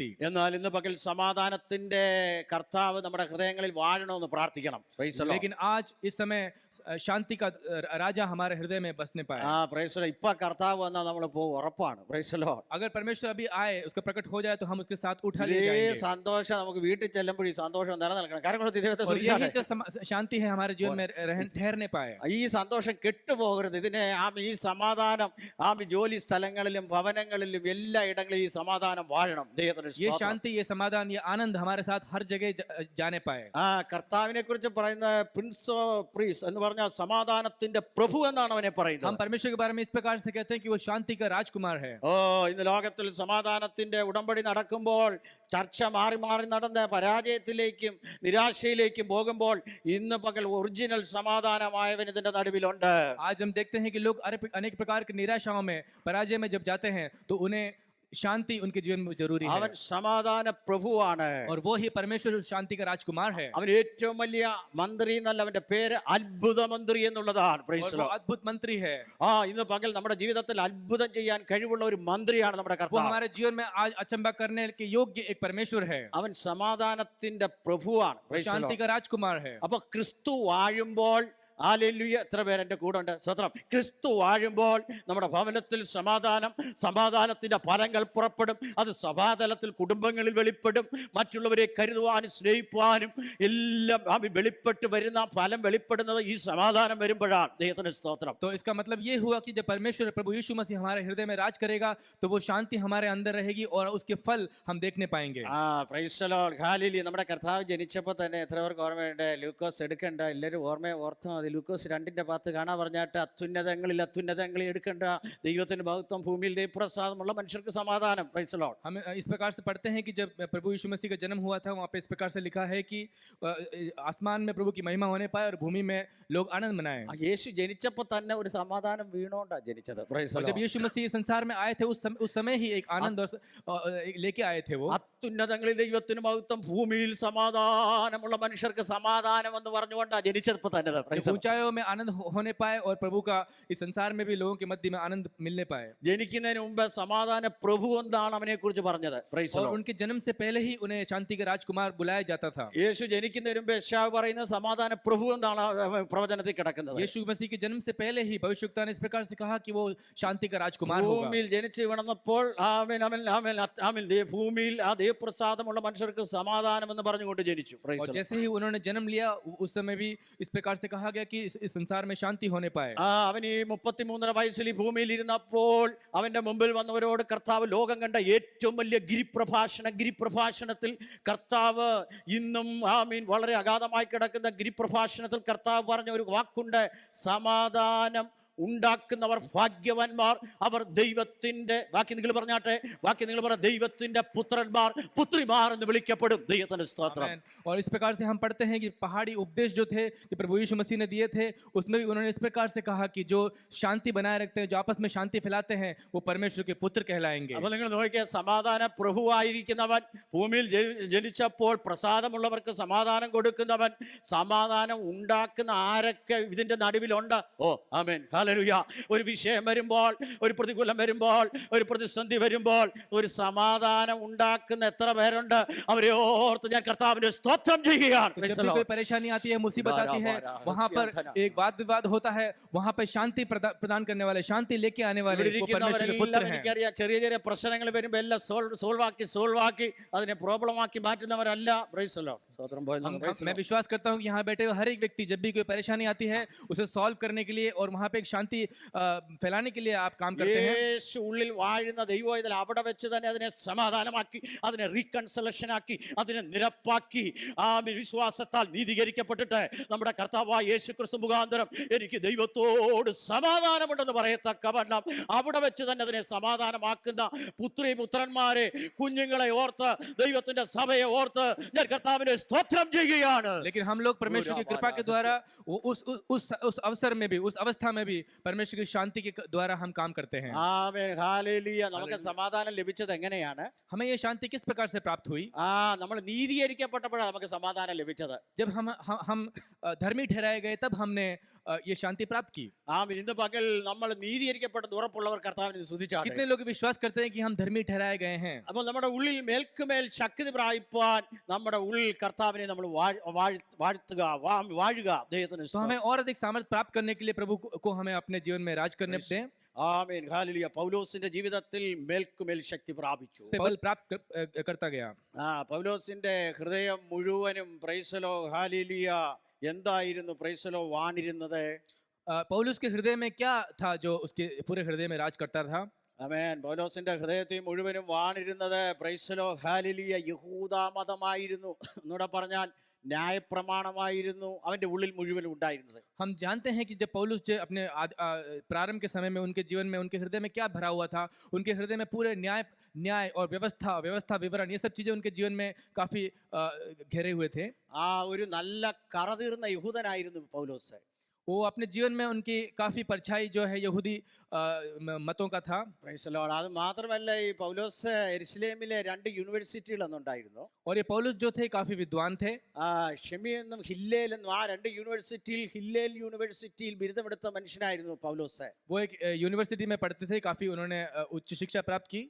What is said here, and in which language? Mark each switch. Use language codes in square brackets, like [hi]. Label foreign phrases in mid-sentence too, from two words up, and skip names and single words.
[ml] എന്നാൽ ഇന്ന് പകൽ സമാധാനത്തിന്റെ കർത്താവ് നമ്മുടെ ഹൃദയങ്ങളിൽ വാഴണമെന്ന് പ്രാർത്ഥിക്കണം. [en] Praise the Lord. [hi] लेकिन आज इस समय शांति का राजा हमारे हृदय में बसने पाए। [en] ആ praise the Lord. [ml] ഇപ്പൊ കർത്താവ് വന്നാൽ നമ്മൾ പോകും, ഉറപ്പാണ്. [en] Praise the Lord. [hi] अगर परमेश्वर अभी आए, उसका प्रकट हो जाए तो हम उसके साथ उठा ले [ml] ഈ [hi] जाएंगे। [ml] സന്തോഷം നമുക്ക് വീട്ടിൽ ചെല്ലുമ്പോൾ ഈ സന്തോഷം നിലനിൽക്കണം. കാരണം കൊണ്ട് ദൈവത്തെ [hi] और यही [ml] സ്തുതിച്ചാട്ടെ. [hi] जो शांति है हमारे जीवन में ठहरने पाए। [ml] ഈ സന്തോഷം കെട്ടുപോകരുത്. ഇതിനെ ഈ സമാധാനം ജോലി സ്ഥലങ്ങളിലും ഭവനങ്ങളിലും എല്ലാ ഇടങ്ങളിലും ഈ സമാധാനം വാഴണം. ദൈവത്തിന് [hi] ये [ml] സ്തോത്രം. [hi] शांति, ये समाधान, ये आनंद हमारे साथ हर जगह जाने पाए। [ml] ആ കർത്താവിനെ കുറിച്ച് പറയുന്ന [en] prince of peace [ml] എന്ന് പറഞ്ഞാൽ സമാധാനത്തിന്റെ പ്രഭു എന്നാണ് അവനെ പറയുന്നത്. [hi] हम परमेश्वर के बारे में इस प्रकार से कहते हैं कि वो शांति का राजकुमार है। [ml] ഓ, ഇന്ന് ലോകത്തിൽ സമാധാനത്തിന്റെ ഉടമ്പടി നടക്കുമ്പോൾ ചർച്ച മാറി മാറി നടന്ന് പരാജയത്തിലേക്കും നിരാശയിലേക്കും പോകുമ്പോൾ ഇന്ന് പകൽ ഒറിജിനൽ സമാധാനമായവൻ ഇതിന്റെ നടുവിലുണ്ട്. [hi] आज हम देखते हैं कि लोग अनेक प्रकार की निराशाओं में, पराजय में जब जाते हैं तो उन्हें शांति उनके जीवन में जरूरी है। [ml] അവൻ സമാധാന പ്രഭുവാണ്. [hi] और वो ही परमेश्वर शांति का राजकुमार है। [ml] അവൻ ഏറ്റവും വലിയ മന്ത്രി എന്നല്ല, അവന്റെ പേര് അത്ഭുത മന്ത്രി എന്നുള്ളതാണ്. [en] Praise [hi] और [en] the [hi] वो [en] Lord. [hi] अद्भुत मंत्री है। [ml] ഇന്ന് പകൽ നമ്മുടെ ജീവിതത്തിൽ അത്ഭുതം ചെയ്യാൻ കഴിവുള്ള ഒരു മന്ത്രിയാണ് നമ്മുടെ [hi] वो [ml] കർത്താവ്. [hi] हमारे जीवन में आज अचंबा करने के योग्य एक परमेश्वर है। [ml] അവൻ സമാധാനത്തിന്റെ പ്രഭുവാണ്. [hi] वो [en] Praise the [hi] शांति [en] Lord. [hi] का राजकुमार है। [ml] അപ്പൊ ക്രിസ്തു വാഴുമ്പോൾ, ഹല്ലേലൂയ, എത്ര പേര് എന്റെ കൂടെ ഉണ്ട്? സ്വത്രം. ക്രിസ്തു വാഴുമ്പോൾ നമ്മുടെ ഭവനത്തിൽ സമാധാനത്തിന്റെ ഫലങ്ങൾ പുറപ്പെടും. അത് സഭാതലത്തിൽ കുടുംബങ്ങളിൽ വെളിപ്പെടും. മറ്റുള്ളവരെ കരുതുവാനും സ്നേഹിപ്പാനും എല്ലാം വെളിപ്പെട്ട് വരുന്ന ഫലം വെളിപ്പെടുന്നത് ഈ സമാധാനം വരുമ്പോഴാണ്. ദൈവത്തിന്റെ സ്തോത്രം. [hi] तो इसका मतलब ये हुआ कि जब परमेश्वर प्रभु यीशु मसीह हमारे हृदय में राज करेगा तो वो शांति हमारे अंदर रहेगी और उसके फल हम देखने पाएंगे। [en] Praise the Lord. ഹല്ലേലൂയ. [ml] നമ്മുടെ കർത്താവ് ജനിച്ചപ്പോൾ തന്നെ എത്ര പേർക്ക് ഓർമ്മയുണ്ട്? ലൂക്കോസ് എടുക്കണ്ട, എല്ലാവരും ഓർത്താൽ മതി. ലൂക്കോസ് 2:10 കാണാൻ പറഞ്ഞാട്ട് അത്യുന്നതങ്ങളിൽ എടുക്കേണ്ട ദൈവത്തിന്റെ മഹത്വം, ഭൂമിയിൽ ദൈവപ്രസാദമുള്ള മനുഷ്യർക്ക് സമാധാനം. [en] Praise the Lord. [hi] हम इस प्रकार से पढ़ते हैं कि जब प्रभु यीशु मसीह का जन्म हुआ था वहाँ पे इस प्रकार से लिखा है कि आसमान में प्रभु की महिमा होने पाए और भूमि में लोग आनंद मनाएं। [ml] യേശു ജനിച്ചപ്പോൾ തന്നെ ഒരു സമാധാനം വീണോണ്ടാ ജനിച്ചത്. [en] Praise the [hi] और जब [en] ലോർഡ്. [hi] यीशु मसीह संसार में आए थे उस समय ही एक आनंद और लेके आए थे वो। [ml] അത്യുന്നതങ്ങളിൽ ദൈവത്തിന് മഹത്വം, ഭൂമിയിൽ സമാധാനമുള്ള മനുഷ്യർക്ക് സമാധാനം എന്ന് പറഞ്ഞുകൊണ്ടാ ജനിച്ചപ്പോൾ തന്നെ. [hi] जब ऊंचाइयों में आनंद होने पाए और प्रभु का इस संसार में भी लोगों के मध्य में आनंद मिलने पाए। [ml] ജനിക്കുന്നതിന് മുമ്പ് സമാധാന പ്രഭു എന്താണ് അവനെ കുറിച്ച് പറഞ്ഞത്. [en] Praise the [hi] और [en] ലോർഡ്. [hi] उनके जन्म से पहले ही उन्हें शांति का राजकुमार बुलाया जाता था। [ml] യേശു ജനിക്കുന്നതിന് മുമ്പ് യെശയ്യാവ് പറയുന്ന സമാധാന പ്രഭു എന്താണ് പ്രവചനത്തിൽ കിടക്കുന്നത്. [hi] यीशु मसीह के जन्म से पहले ही भविष्यवक्ता ने इस प्रकार से कहा कि वो शांति का राजकुमार होगा। [ml] ഭൂമിയിൽ ജനിച്ചു വീണപ്പോൾ ഭൂമിയിൽ ആ ദൈവപ്രസാദമുള്ള മനുഷ്യർക്ക് സമാധാനം എന്ന് പറഞ്ഞുകൊണ്ട് ജനിച്ചു. [en] Praise [hi] और [en] the Lord. [hi] जैसे ही उन्होंने जन्म लिया उस समय भी इस प्रकार से कहा गया कि इस संसार में शांति होने पाए। [ml] അവൻ ഈ 33 വയസ്സിൽ ഈ ഭൂമിയിൽ ഇരുന്നപ്പോൾ അവന്റെ മുമ്പിൽ വന്നവരോട് കർത്താവ് ലോകം കണ്ട ഏറ്റവും വലിയ ഗിരിപ്രഭാഷണത്തിൽ കർത്താവ് ഇന്നും വളരെ അഗാധമായി കിടക്കുന്ന ഗിരിപ്രഭാഷണത്തിൽ കർത്താവ് പറഞ്ഞ ഒരു വാക്കുണ്ട്: സമാധാനം ഉണ്ടാക്കുന്നവർ ഭാഗ്യവാന്മാർ, അവർ ദൈവത്തിന്റെ ബാക്കി നിങ്ങൾ പറ ദൈവത്തിന്റെ പുത്രിമാർ എന്ന് വിളിക്കപ്പെടും. ദൈവത്തിന്റെ സ്തോത്രം. [hi] आमीन। और इस प्रकार से हम पढ़ते हैं कि पहाड़ी उपदेश जो थे कि प्रभु यीशु मसीह ने दिए थे उसमें भी उन्होंने इस प्रकार से कहा कि जो शांति बनाए रखते हैं, जो आपस में शांति फैलाते हैं, वो परमेश्वर के पुत्र कहलाएंगे। [ml] അപ്പൊ നിങ്ങൾ നോക്കിയ സമാധാന പ്രഭുവായിരിക്കുന്നവൻ, ഭൂമിയിൽ ജനിച്ചപ്പോൾ പ്രസാദമുള്ളവർക്ക് സമാധാനം കൊടുക്കുന്നവൻ, സമാധാനം ഉണ്ടാക്കുന്ന ആരൊക്കെ ഇതിന്റെ നടുവിലുണ്ട്? ഓ ആമേൻ, ഹല്ലേലൂയ. ഒരു വിഷയം വരുമ്പോൾ, ഒരു പ്രതികൂലം വരുമ്പോൾ, ഒരു പ്രതിസന്ധി വരുമ്പോൾ ഒരു സമാധാനം ഉണ്ടാക്കുന്ന എത്ര പേരുണ്ട്? അവരെ ഓർത്ത് ഞാൻ കർത്താവിന്റെ സ്തോത്രം ചെയ്യുകയാണ്. [hi] तो जब भी कोई परेशानी आती है, मुसीबत आती है, वहां पर एक वाद विवाद होता है, वहां पर शांति प्रदान करने वाले, शांति लेके आने वाले वो परमेश्वर के पुत्र हैं। [ml] എനിക്കറിയാം, ചെറിയ ചെറിയ പ്രശ്നങ്ങൾ വരുമ്പോൾ എല്ലാം സോൾവ് ആക്കി അതിനെ പ്രോബ്ലം ആക്കി മാറ്റുന്നവരല്ല. [en] Praise the Lord. സ്തോത്രം. [hi] मैं विश्वास करता हूँ कि यहाँ बैठे हुए हर एक व्यक्ति जब भी कोई परेशानी आती है उसे सॉल्व करने के लिए और वहाँ पे एक शांति फैलाने के लिए आप काम करते हैं? [ml] യേശു ഉള്ളിൽ വാഴുന്ന ദൈവം അവിടെ വെച്ച് തന്നെ അതിനെ സമാധാനമാക്കി, അതിനെ റീകൺസലേഷൻ ആക്കി, അതിനെ നിരപ്പാക്കി, ആ വിശ്വാസത്താൽ നീതീകരിക്കപ്പെട്ടിട്ട് നമ്മുടെ കർത്താവായ യേശു ക്രിസ്തു മുഖാന്തരം എനിക്ക് ദൈവത്തോട് സമാധാനമുണ്ടെന്ന് പറയത്തക്കവണ്ണം അവിടെ വെച്ച് തന്നെ അതിനെ സമാധാനമാക്കുന്ന പുത്രന്മാരെ, കുഞ്ഞുങ്ങളെ ഓർത്ത്, ദൈവത്തിന്റെ സഭയെ ഓർത്ത് ഞാൻ കർത്താവിനെ സ്തോത്രം ചെയ്യുകയാണ്. [hi] लेकिन हम लोग परमेश्वर की कृपा के द्वारा उस अवसर में भी, उस अवस्था में भी परमेश्वर की शांति के द्वारा हम काम करते हैं। [ml] ആമേൻ, ഹല്ലേലൂയ. നമുക്ക് സമാധാനം ലഭിച്ചത് എങ്ങനെയാണ്? [hi] हमें ये शांति किस प्रकार से प्राप्त हुई? [ml] നമ്മൾ നീതീകരിക്കപ്പെട്ടപ്പോഴാണ് നമുക്ക് സമാധാനം ലഭിച്ചത്. [hi] जब हम धर्मी ठहराए गए तब हमने ये शांति प्राप्त की। [ml] ഇന്ന് പകൽ നമ്മൾ നീതീകരിക്കപ്പെട്ട ഉറപ്പുള്ളവർ കർത്താവിനെ സ്തുതിച്ചാട്ടെ. [hi] कितने लोग विश्वास करते हैं कि हम धर्मी ठहराए गए हैं? [ml] അപ്പോൾ നമ്മുടെ ഉള്ളിൽ മേൽക്കുമേൽ ശക്തി പ്രാപിപ്പാൻ നമ്മുടെ ഉള്ളിൽ കർത്താവിനെ നമ്മൾ വാഴുക, ദൈവത്തിന് [hi] तो हमें और अधिक सामर्थ्य प्राप्त करने के लिए प्रभु को हमें अपने जीवन में राज करने दें। [ml] ആമേൻ, ഹല്ലേലൂയ. പൗലോസിന്റെ ജീവിതത്തിൽ മേൽക്കുമേൽ ശക്തി പ്രാപിച്ചു, [hi] बल प्राप्त करता गया। [ml] പൗലോസിന്റെ ഹൃദയം മുഴുവനും പ്രൈസലോ ഹല്ലേലൂയ എന്തായിരുന്നു? പ്രൈസലോ വാണിരുന്നത്. [hi] पौलुस के हृदय में क्या था जो उसके पूरे हृदय में राज करता था? [ml] ആമേൻ. പൗലോസിന്റെ ഹൃദയത്തിൽ മുഴുവനും വാണിരുന്നത് പ്രൈസലോ ഹല്ലേലൂയ യഹൂദ മതമായിരുന്നു. എന്നൂടെ പറഞ്ഞാൽ ന്യായപ്രമാണമായിരുന്നു അവന്റെ ഉള്ളിൽ മുഴുവൻ ഉണ്ടായിരുന്നത്. [hi] हम जानते हैं कि जब पौलुस जो अपने प्रारंभ के समय में उनके जीवन में, उनके हृदय में क्या भरा हुआ था? उनके हृदय में पूरे न्याय और व्यवस्था विवरण, ये सब चीजें उनके जीवन में काफी घेरे हुए थे। [ml] ഒരു നല്ല കറതീർന്ന യഹൂദനായിരുന്നു പൗലോസ്. [hi] वो अपने जीवन में उनकी काफी परछाई जो है यहूदी मतों का था। [en] Praise Lord. [ml] അത് മാത്രമല്ല, ഈ പൗലോസ് യെരുശലേമിലെ 2 യൂണിവേഴ്സിറ്റികൾ അന്നുണ്ടായിരുന്നു. [hi] और ये पौलुस जो थे काफी विद्वान थे। [ml] ഷെമി എന്നും ഹില്ലേൽ എന്നും ആ 2 യൂണിവേഴ്സിറ്റിയിൽ, ഹില്ലേൽ യൂണിവേഴ്സിറ്റിയിൽ ബിരുദമെടുത്ത മനുഷ്യനായിരുന്നു പൗലോസ്. [hi] वो एक यूनिवर्सिटी में पढ़ते थे, काफी उन्होंने उच्च शिक्षा प्राप्त की।